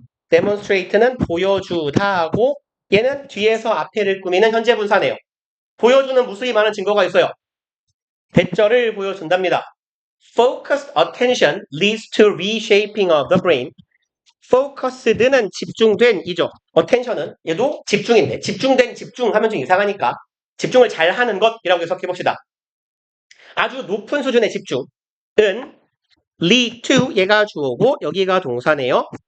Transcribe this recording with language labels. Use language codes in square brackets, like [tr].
[ko] demonstrate는 보여주다 하고 얘는 뒤에서 앞에를 꾸미는 현재 분사네요. 보여주는 무수히 많은 증거가 있어요. 대절을 보여준답니다. [en] Focused attention leads to reshaping of the brain. [ko] Focused는 집중된 이죠. Attention은 얘도 집중인데 집중된 집중하면 좀 이상하니까 집중을 잘하는 것이라고 해석해봅시다. 아주 높은 수준의 집중은 [en] lead to [ko] 얘가 주어고 여기가 동사네요.